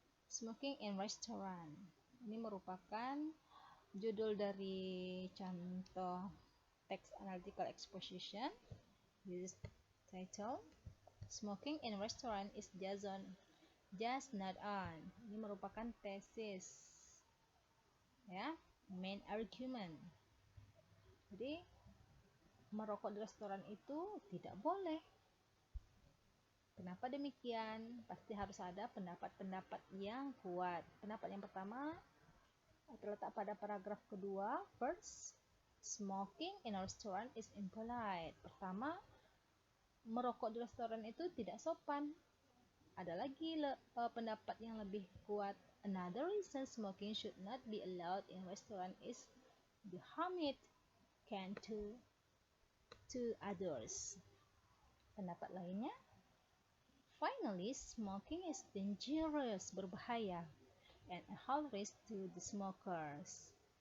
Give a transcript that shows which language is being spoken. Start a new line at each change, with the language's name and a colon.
English: Smoking in restaurant.
Indonesian: Ini merupakan judul dari contoh text analytical exposition.
English: This title, smoking in restaurant is just not on.
Indonesian: Ini merupakan tesis, ya,
English: main argument.
Indonesian: Jadi merokok di restoran itu tidak boleh. Kenapa demikian? Pasti harus ada pendapat-pendapat yang kuat. Pendapat yang pertama terletak pada paragraf kedua.
English: First, smoking in a restaurant is impolite.
Indonesian: Pertama, merokok di restoran itu tidak sopan. Ada lagi pendapat yang lebih kuat.
English: Another reason smoking should not be allowed in restaurant is the harm it can to others.
Indonesian: Pendapat lainnya,
English: finally, smoking is dangerous,
Indonesian: berbahaya,
English: and a health risk to the smokers.